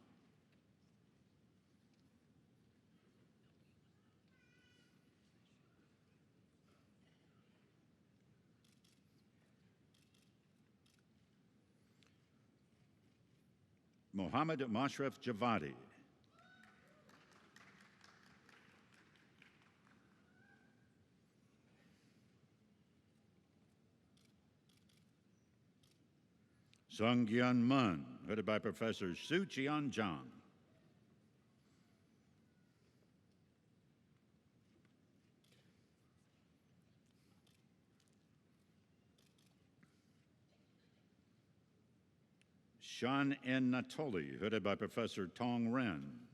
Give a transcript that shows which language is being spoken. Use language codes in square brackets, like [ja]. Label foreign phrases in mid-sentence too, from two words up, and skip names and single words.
[en] Mohammed Mashraf Javadi. Sung Gyun Mun, headed by Professor Su Chian Jang. Shan N. Natoli, headed by Professor Tong Ren.